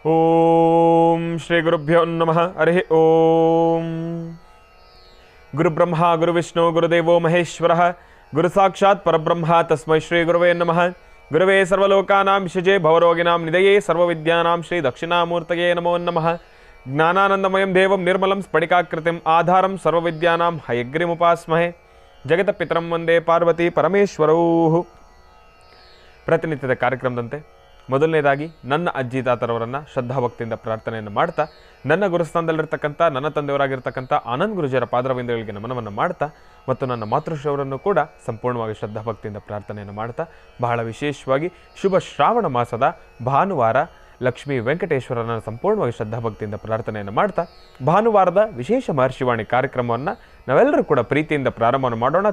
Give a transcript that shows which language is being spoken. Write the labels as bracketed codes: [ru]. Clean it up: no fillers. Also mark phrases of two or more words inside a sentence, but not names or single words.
[sa] ಓಂ ಶ್ರೀ ಗುರುಭ್ಯೋ ನಮಃ. ಹರಿ ಓಂ. ಗುರುಬ್ರಹ್ಮ ಗುರುವಿಷ್ಣು ಗುರುದೇವೋ ಮಹೇಶ್ವರ ಗುರು ಸಾಕ್ಷಾತ್ ಪರಬ್ರಹ್ಮ ತಸ್ಮೈ ಶ್ರೀ ಗುರುವೇ ನಮಃ. ಗುರುವೇ ಸರ್ವಲೋಕಾನಾಂ ವಿಷಜೇ ಭವರೋಗಿಣಾಂ ನಿಧಯೇ ಸರ್ವವಿದ್ಯಾನಾಂ ಶ್ರೀ ದಕ್ಷಿಣಾಮೂರ್ತಯೇ ನಮೋ ನಮಃ. ಜ್ಞಾನಾನಂದಮಯಂ ದೇವಂ ನಿರ್ಮಲಂ ಸ್ಫಟಿಕಾಕೃತಿಂ ಆಧಾರಂ ಸರ್ವವಿದ್ಯಾನಾಂ ಹಯಗ್ರೀಮುಪಾಸ್ಮಹೇ. ಜಗತಪಿತರಂ ವಂದೇ ಪಾರ್ವತಿ ಪರಮೇಶ್ವರೌ. [kn] ಪ್ರತಿನಿತ್ಯದ ಕಾರ್ಯಕ್ರಮದಂತೆ ಮೊದಲನೇದಾಗಿ ನನ್ನ ಅಜ್ಜಿ ತಾತರವರನ್ನು ಶ್ರದ್ಧಾಭಕ್ತಿಯಿಂದ ಪ್ರಾರ್ಥನೆಯನ್ನು ಮಾಡ್ತಾ, ನನ್ನ ಗುರುಸ್ಥಾನದಲ್ಲಿರ್ತಕ್ಕಂಥ ನನ್ನ ತಂದೆಯವರಾಗಿರ್ತಕ್ಕಂಥ ಆನಂದ್ ಗುರುಜಿಯರ ಪಾದರವಿಂದಗಳಿಗೆ ನಮನವನ್ನು ಮಾಡ್ತಾ, ಮತ್ತು ನನ್ನ ಮಾತೃಶ್ರವರನ್ನು ಕೂಡ ಸಂಪೂರ್ಣವಾಗಿ ಶ್ರದ್ಧಾಭಕ್ತಿಯಿಂದ ಪ್ರಾರ್ಥನೆಯನ್ನು ಮಾಡ್ತಾ, ಬಹಳ ವಿಶೇಷವಾಗಿ ಶುಭ ಶ್ರಾವಣ ಮಾಸದ ಭಾನುವಾರ ಲಕ್ಷ್ಮೀ ವೆಂಕಟೇಶ್ವರನ ಸಂಪೂರ್ಣವಾಗಿ ಶ್ರದ್ಧಾಭಕ್ತಿಯಿಂದ ಪ್ರಾರ್ಥನೆಯನ್ನು ಮಾಡ್ತಾ, ಭಾನುವಾರದ ವಿಶೇಷ ಮಹರ್ಷಿವಾಣಿ ಕಾರ್ಯಕ್ರಮವನ್ನು ನಾವೆಲ್ಲರೂ ಕೂಡ ಪ್ರೀತಿಯಿಂದ ಪ್ರಾರಂಭವನ್ನು ಮಾಡೋಣ.